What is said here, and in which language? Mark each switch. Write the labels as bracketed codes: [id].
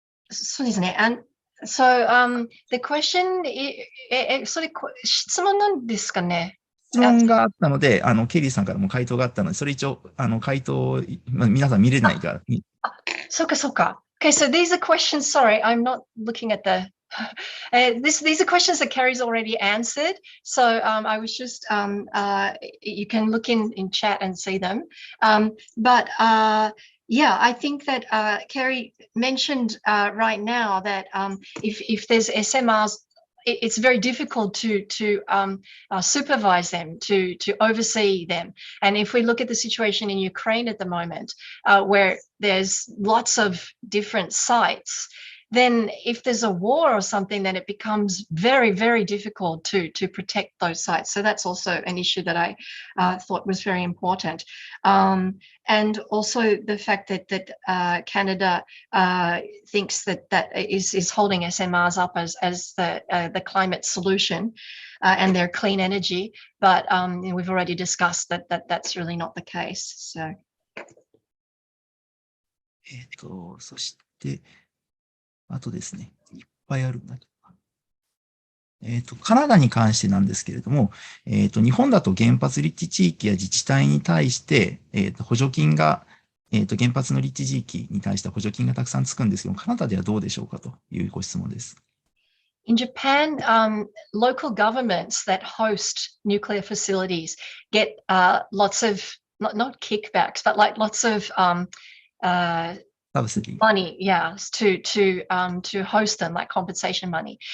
[ja] そうですね。 [en] So, the question, [ja] それ質問なんですかね。質問があったので、ケリーさんからも回答があったので、それ一応、回答を、皆さん見れないが。そうか、そうか。 [en] Okay, so these are questions, sorry, I'm not looking at the, these are questions that Carrie's already answered. So I was just, you can look in chat and see them. But yeah, I think that Carrie mentioned right now that if there's SMRs, it's very difficult to supervise them, to oversee them. And if we look at the situation in Ukraine at the moment, where there's lots of different sites, then if there's a war or something, then it becomes very, very difficult to protect those sites. So that's also an issue that I thought was very important. And also the fact that Canada thinks that is holding SMRs up as the climate solution and their clean energy, but we've already discussed that that's really not the case. So. [ja] そして、あとですね、いっぱいあるんだけど。カナダに関してなんですけれども、日本だと原発立地地域や自治体に対して、補助金が、原発の立地地域に対して補助金がたくさんつくんですけども、カナダではどうでしょうかというご質問です。 [en] In Japan, local governments that host nuclear facilities get lots of, not kickbacks, but like lots of money, yeah, to host them, like compensation money.